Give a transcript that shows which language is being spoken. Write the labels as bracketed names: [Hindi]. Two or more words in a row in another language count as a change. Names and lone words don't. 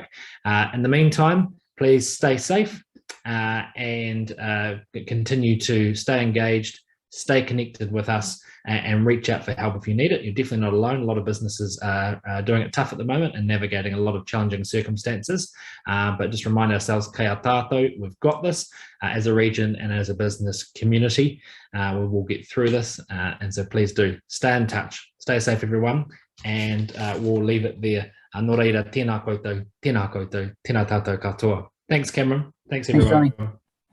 [English] In the meantime, please stay safe and continue to stay engaged, stay connected with us, and reach out for help if you need it. You're definitely not alone. A lot of businesses are doing it tough at the moment and navigating a lot of challenging circumstances. But just remind ourselves, [Māori] kia tātou, [English] we've got this as a region and as a business community. We will get through this. And so please do stay in touch. Stay safe, everyone. And we'll leave it there. [Māori] Nō reira, tēnā koutou, tēnā koutou, tēnā tātou katoa. [English] Thanks, Cameron. Thanks, everyone. Thanks, Johnny.